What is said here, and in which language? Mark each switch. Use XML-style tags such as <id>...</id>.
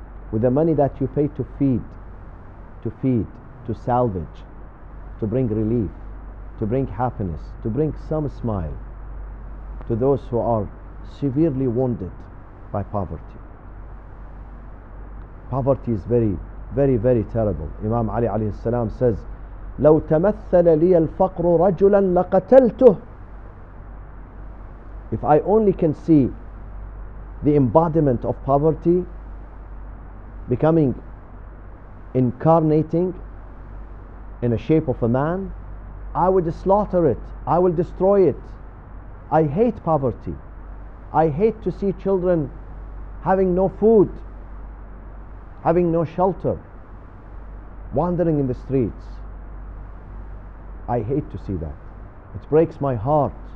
<en>With the money that you pay to feed, to salvage, to bring relief, to bring happiness, to bring some smile to those who are severely wounded by poverty. Poverty is very, very, very terrible. Imam Ali alayhi salam says,</en> <ar>لو تمثل لي الفقر رجلا لقتلته.</ar> <en>If I only can see the embodiment of poverty becoming, incarnating in a shape of a man, I would slaughter it. I will destroy it. I hate poverty. I hate to see children having no food, having no shelter, wandering in the streets. I hate to see that. It breaks my heart.</en>